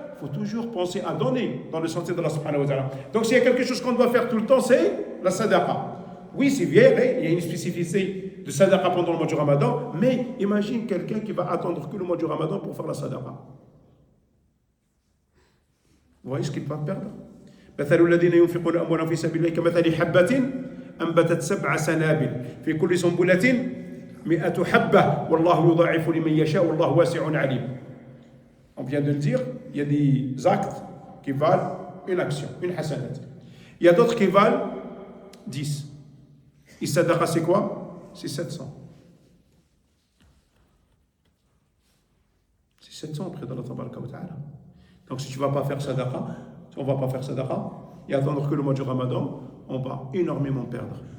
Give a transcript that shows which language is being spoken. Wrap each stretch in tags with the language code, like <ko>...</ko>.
<fr>Il faut toujours penser à donner dans le sentier de Allah subhanahu wa ta'ala. Donc s'il y a quelque chose qu'on doit faire tout le temps, c'est la sadaqa. Oui, c'est vrai, il y a une spécificité de sadaqa pendant le mois du Ramadan, mais imagine quelqu'un qui va attendre que le mois du Ramadan pour faire la sadaqa. Vous voyez ce qu'il va perdre?</fr> <ar>مثل الذين ينفقون أموالهم في سبيل الله كمثل حبة أنبتت 7 سنابل في كل سنبلة 100 حبة والله يضاعف لمن يشاء والله واسع عليم.</ar> <fr>On vient de le dire, il y a des actes qui valent une action, une hasanat. Il y a d'autres qui valent 10. Et sadaqa c'est quoi? C'est 700. 700 auprès d'Allah Tabaraka wa Ta'ala. Donc si tu ne vas pas faire sadaqa, si on ne va pas faire sadaqa, et attendre que le mois du Ramadan, on va énormément perdre.</fr>